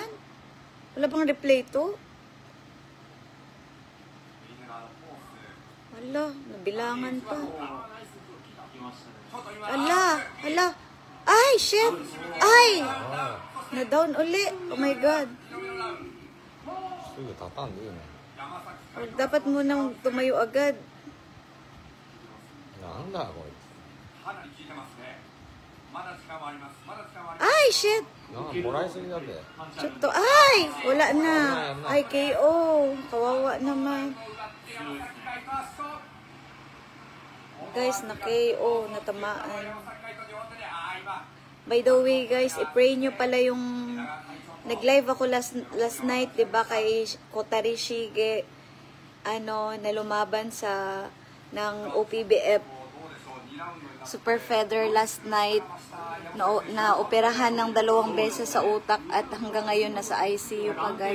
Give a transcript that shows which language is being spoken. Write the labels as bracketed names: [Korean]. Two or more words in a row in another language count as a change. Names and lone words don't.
[Filipino] Wala bang replay to? Wala, nabilangan pa. Ala, ala. Ay, shit! Ay! Na-down uli. [English] Oh my God. [Filipino] Huwag dapat munang tumayo agad. [Japanese] なんだこいかなり効いてますね。まだ時間はあります。まだ時間はあります。 [Filipino] Ay, shit! [Japanese] つ。なんかもらいすぎだべ。ちょっと, [Filipino] ay! Wala na. Ay, KO. Kawawa naman. Guys, na KO. Natamaan. [English] By the way, [Filipino] guys, i-pray nyo pala yung... Nag-live ako [English] last night, [Filipino] diba, kay Kotari Shige. Na lumaban sa... ng OPBF Super Feather [English] last night. [Filipino] Na operahan ng 2 beses sa utak at hanggang ngayon nasa ICU pa, guys.